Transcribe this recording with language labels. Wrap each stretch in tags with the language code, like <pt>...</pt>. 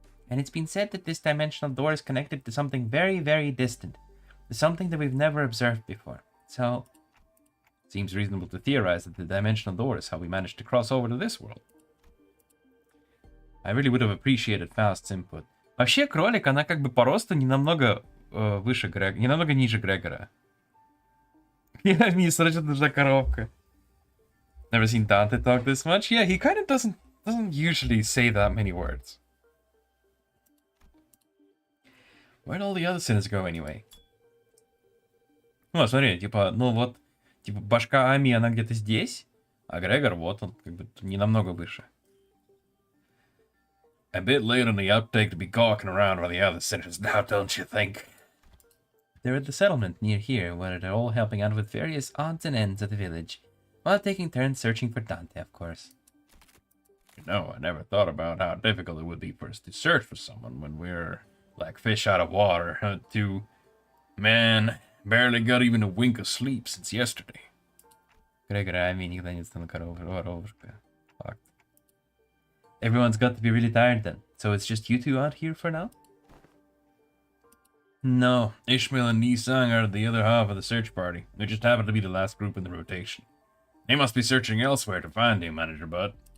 <en>And it's been said that this dimensional door is connected to something very, very distant, to something that we've never observed before. So, it seems reasonable to theorize that the dimensional door is how we managed to cross over to this world. I really would have appreciated Faust's input.</en> <ru>Вообще, кролик, она как бы по росту не намного выше Грегора, не намного ниже Грегора. Мне срочно нужна коробка.</ru> <en>Never seen Dante talk this much. Yeah, he kind of doesn't usually say that many words. Where'd all the other sinners go anyway?</en> <ru>Ну, смотри, типа, ну вот, типа, башка Ами, она где-то здесь, а Грегор, вот он, как бы, не намного выше.</ru> <en>A bit late on the uptake to be gawking around while the other sinners now, don't you think? They're at the settlement near here, where they're all helping out with various odds and ends of the village, while taking turns searching for Dante, of course. You know, I never thought about how difficult it would be for us to search for someone when we're like fish out of water, Man, barely got even a wink of sleep since yesterday.</en> <ru>Грегор, Ами никогда не стану коровушка.</ru> <en>Fuck. Everyone's got to be really tired then. So it's just you two out here for now? No, Ishmael and Nisang are the other half of the search party. They just happen to be the last group in the rotation. They must be searching elsewhere to find you, Manager Bud.</en>